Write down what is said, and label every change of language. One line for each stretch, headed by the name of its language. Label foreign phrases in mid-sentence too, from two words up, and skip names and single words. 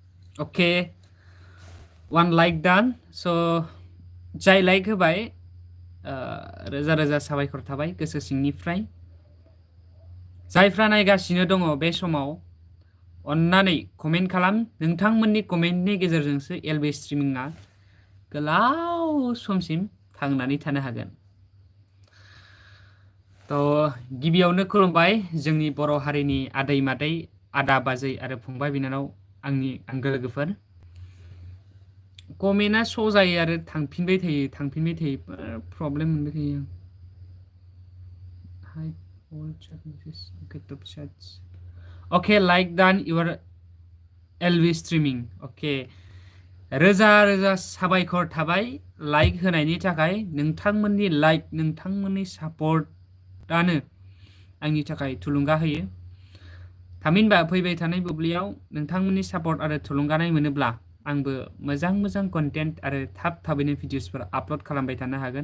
English: Okay, one like done.
Bodo: So जाय लाइक होबाय रोजा रोजा साबायखर थाबाय गोसो सिंनिफ्राय। जायफ्रा नायगासिनो दङ बे समाव अन्नानै कमेन्ट खालाम। नोंथांमोननि कमेन्टनि गेजेरजोंसो एलबि स्ट्रिमिंआ गोलाव समसिम थांनानै थानो हागोन। थ' गिबियावनो खुलुमबाय जोंनि बर' हारिनि आदै मादै, आदा बाजै आरो फंबाय बिनानाव आंनि आंगो लोगोफोर। कमेन्टआ श' जायो आरो थांफिनबाय थायो प्रब्लेम मोनबाय थायो आं।
English: Hide all chat messages. Okay, top chats. Okay, like done your LV streaming. Okay.
Bodo: रोजा रोजा साबायखर थाबाय लाइक होनायनि थाखाय। नोंथांमोननि लाइक, नोंथांमोननि सापर्टआनो आंनि थाखाय थुलुंगा होयो। थामहिनबा फैबाय थानाय बुब्लियाव नोंथांमोननि सापर्ट आरो थुलुंगानाय मोनोब्ला आंबो मोजां मोजां कन्टेन्ट आरो थाबैनो भिडिअसफोर आपल'ड खालामबाय थानो हागोन।